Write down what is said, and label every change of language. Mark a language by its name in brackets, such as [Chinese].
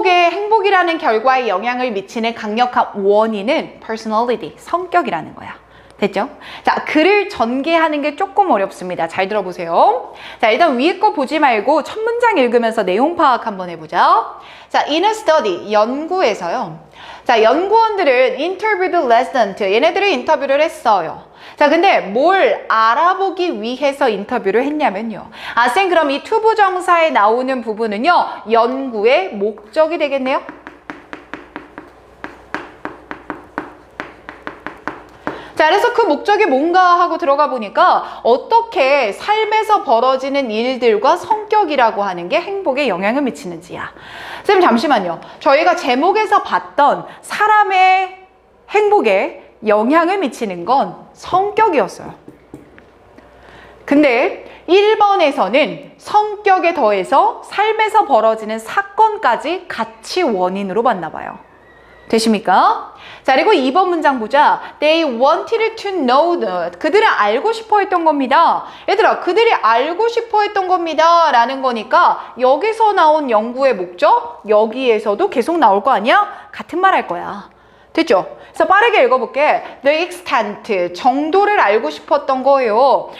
[Korean] 행복이라는 결과에 영향을 미치는 강력한 원인은 personality, 성격이라는 거야. 됐죠? 자, 글을 전개하는 게 조금 어렵습니다. 잘 들어보세요. 자, 일단 위에 거 보지 말고 첫 문장 읽으면서 내용 파악 한번 해보자. 자, [English] in a study, [Korean] 연구에서요. 자, 연구원들은 [English] interviewed resident, [Korean] 얘네들을 인터뷰를 했어요. 자, 근데 뭘 알아보기 위해서 인터뷰를 했냐면요. 아, 쌤, 그럼 이 투부정사에 나오는 부분은요, 연구의 목적이 되겠네요. 자, 그래서 그 목적이 뭔가 하고 들어가 보니까 어떻게 삶에서 벌어지는 일들과 성격이라고 하는 게 행복에 영향을 미치는지야. 쌤, 잠시만요. 저희가 제목에서 봤던 사람의 행복에 영향을 미치는 건 성격이었어요. 근데 1번에서는 성격에 더해서 삶에서 벌어지는 사건까지 같이 원인으로 봤나 봐요. 되십니까? 자, 그리고 2번 문장 보자. [English] They wanted to know that. [Korean] 그들은 알고 싶어 했던 겁니다. 얘들아, 그들이 알고 싶어 했던 겁니다 라는 거니까 여기서 나온 연구의 목적, 여기에서도 계속 나올 거 아니야? 같은 말 할 거야. 됐죠? 그래서 빠르게 읽어볼게. The extent, 정도를 알고 싶었던 거예요.